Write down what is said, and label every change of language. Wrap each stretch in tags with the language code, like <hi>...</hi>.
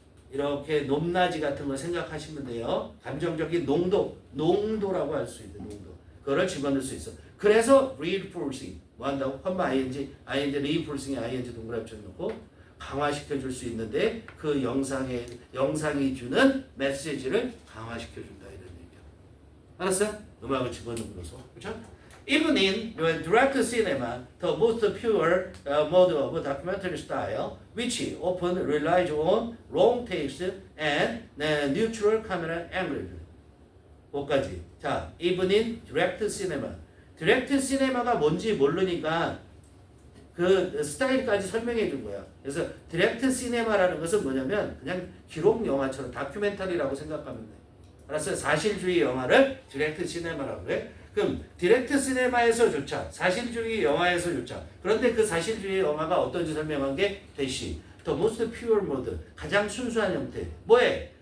<ko>이렇게 높낮이 같은 거 생각하시면 돼요. 감정적인 농도라고 할 수 있는 농도. 그거를 집어넣을 수 있어. 그래서 reinforcing 뭐 한다고? 컴마 ing reinforcing에 ing 동그라미 쳐놓고 강화시켜 줄 수 있는데 그 영상이 주는 메시지를 강화시켜 준다 이런 얘기야. 알았어? 음악을 집어넣으면서. 그렇죠?</ko> <en>Even in direct cinema, the most pure mode of documentary style, which often relies on long takes and neutral camera angles.</en> <ko>그거까지. 자,</ko> <en>even in direct cinema.</en> <ko>디렉트 시네마가 뭔지 모르니까 그 스타일까지 설명해 준 거야. 그래서 디렉트 시네마라는 것은 뭐냐면 그냥 기록 영화처럼 다큐멘터리라고 생각하면 돼. 알았어요? 사실주의 영화를 디렉트 시네마라고 그래. 그럼 디렉트 시네마에서조차 사실주의 영화에서조차 그런데 그 사실주의 영화가 어떤지 설명한 게 대시</ko> <en>The most pure mode</en> <ko>가장 순수한 형태 뭐에?</ko>